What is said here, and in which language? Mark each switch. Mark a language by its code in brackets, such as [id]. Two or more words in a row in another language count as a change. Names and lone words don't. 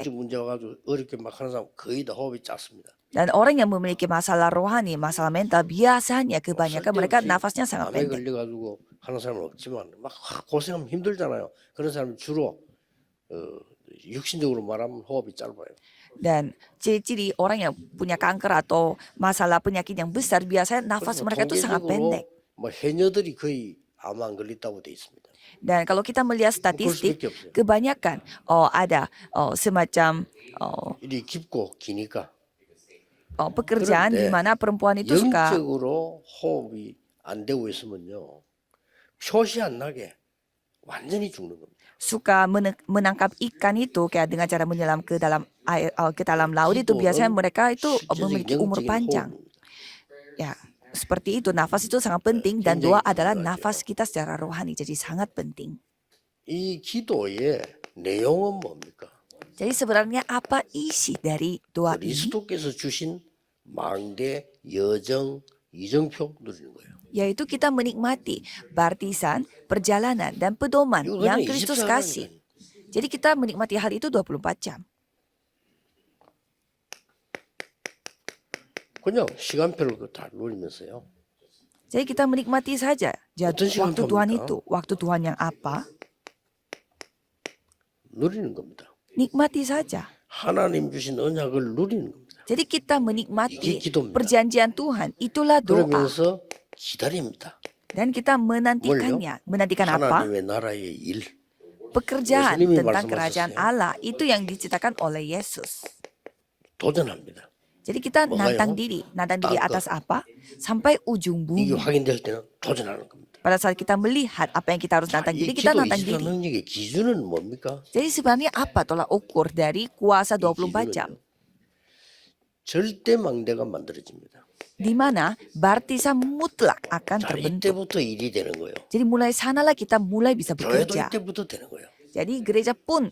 [ko] 영적 문제 와가지고 어렵게 막 하는 사람 거의 다 호흡이 짧습니다. [id] Dan orang yang memiliki masalah rohani, masalah mental, biasanya kebanyakan mereka nafasnya sangat [ko] 암에 [id] pendek. [ko] 걸려가지고 하는 사람은 없지만 막 고생하면 힘들잖아요. 그런 사람이 주로 육신적으로 말하면 호흡이 짧아요. [id] Dan ciri-ciri orang yang punya kanker atau masalah penyakit yang besar, biasanya nafas mereka itu sangat pendek. [ko] 뭐 해녀들이 거의 암 안 걸렸다고 돼 있습니다. [id] Dan kalau kita melihat statistik, kebanyakan ada semacam [ko] 일이 깊고 기니까 [id] pekerjaan di mana perempuan itu suka [ko] 영적으로 호흡이 안 되고 있으면요 표시 안 나게 완전히 죽는 겁니다. [id] suka menangkap ikan itu kayak dengan cara menyelam ke dalam air, ke dalam laut itu biasanya mereka itu memiliki umur panjang. Ya, seperti itu. Nafas itu sangat penting dan doa adalah nafas kita secara rohani, jadi sangat penting. [ko] 이 기도의 내용은 뭡니까? [id] Jadi sebenarnya apa isi dari doa ini? [ko] 그리스도께서 주신 망대, 여정, 이정표 누리는 거예요. [id] Yaitu kita menikmati baptisan, perjalanan, dan pedoman yang Kristus kasih. Jadi kita menikmati hal itu 24 jam. [ko] 그냥 시간표를 다 누리면서요. [id] Jadi kita menikmati saja waktu Tuhan itu. Waktu Tuhan yang apa? [ko] 누리는 겁니다. [id] Nikmati saja. [ko] 하나님 주신 언약을 누리는 겁니다. [id] Jadi kita menikmati perjanjian Tuhan. Itulah doa. [ko] 그러면서 기다립니다. [id] Dan kita menantikannya. Menantikan apa? [ko] 하나님의 나라의 일. [id] Pekerjaan tentang kerajaan Allah itu yang diciptakan oleh Yesus. [ko] 도전합니다. [id] Jadi kita nantang diri atas apa? Sampai ujung [ko] 이게 [id] bumi. [ko] 확인될 때는 도전하는 겁니다. [id] Pada saat kita melihat apa yang kita harus nantang diri, kita nantang diri. [ko] 능력의 기준은 뭡니까? [id] Jadi sebenarnya apa tolak ukur dari kuasa 24 jam? [ko] 절대 망대가 만들어집니다. [id] di mana baptisan mutlak akan [ko] 자, [id] terbentuk. [ko] 이때부터 일이 되는 거예요. [id] Jadi mulai sanalah kita mulai bisa [ko] 교회도 [id] bekerja. [ko] 이때부터 되는 거예요. [id] Jadi gereja pun